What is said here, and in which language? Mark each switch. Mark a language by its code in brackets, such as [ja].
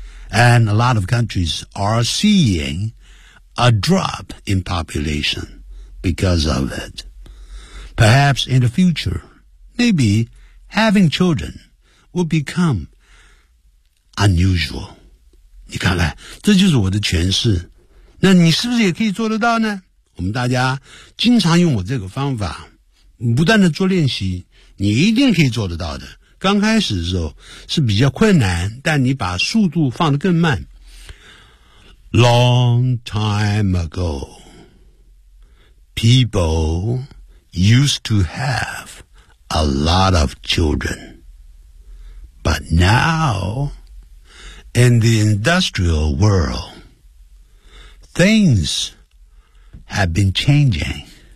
[en] And a lot of countries are seeing a drop in population because of it. Perhaps in the future, maybe having children will become unusual. [zh] 你看看，这就是我的诠释。那你是不是也可以做得到呢？我们大家经常用我这个方法，不断的做练习，你一定可以做得到的。刚开始的时候是比较困难，但你把速度放得更慢。 [en] Long time ago, people used to have a lot of children. But now, in the industrial world, things have been changing.